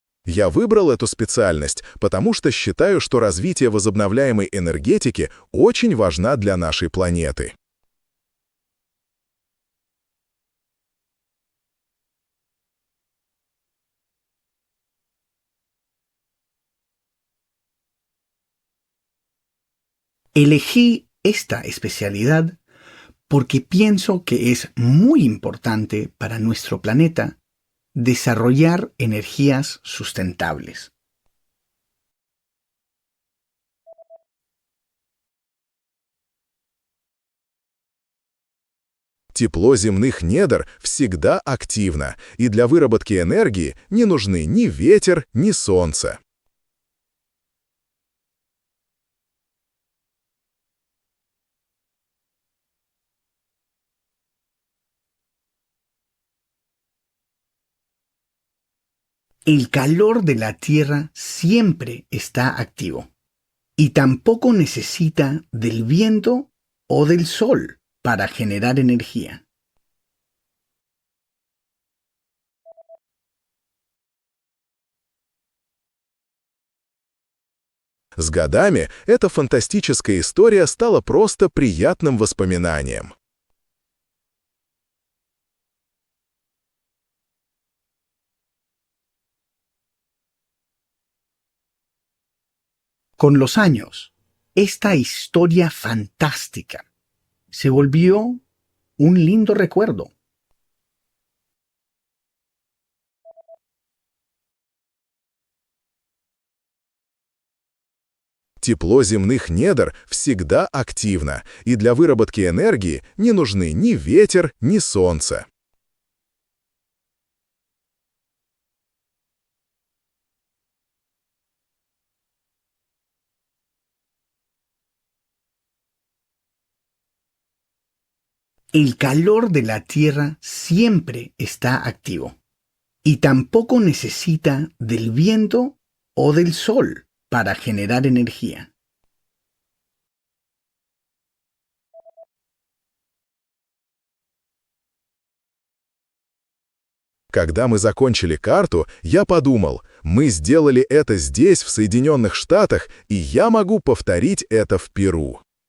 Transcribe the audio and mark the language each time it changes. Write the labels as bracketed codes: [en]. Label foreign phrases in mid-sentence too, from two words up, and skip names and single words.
[ru] Я выбрал эту специальность, потому что считаю, что развитие возобновляемой энергетики очень важна для нашей планеты. [es] Elegí esta especialidad porque pienso que es muy importante para nuestro planeta desarrollar energías sustentables. [ru] Тепло земных недр всегда активно, и для выработки энергии не нужны ни ветер, ни солнце. [es] El calor de la Tierra siempre está activo y tampoco necesita del viento o del sol para generar energía. [ru] С годами эта фантастическая история стала просто приятным воспоминанием. [es] Con los años, esta historia fantástica se volvió un lindo recuerdo. [ru] Тепло земных недр всегда активно, и для выработки энергии не нужны ни ветер, ни солнце. [es] El calor de la Tierra siempre está activo y tampoco necesita del viento o del sol para generar energía. [ru] Когда мы закончили карту, я подумал, мы сделали это здесь, в Соединенных Штатах, и я могу повторить это в Перу.